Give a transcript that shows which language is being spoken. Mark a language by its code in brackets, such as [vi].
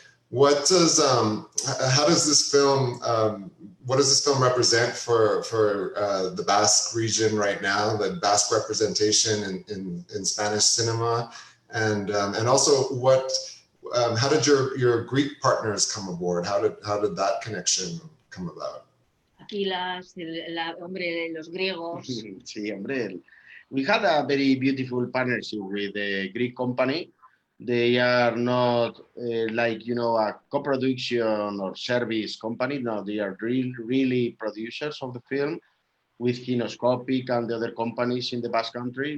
[en] What does how does this film what does this film represent for the Basque region right now, the Basque representation in Spanish cinema, and also how did your Greek partners come aboard? How did that connection come about? [es] Aquilas, hombre, los griegos. Sí, hombre. [en] We had a very beautiful partnership with the Greek company. They are not like, you know, a co-production or service company. No, they are really producers of the film with Kinoscopic and the other companies in the Basque Country.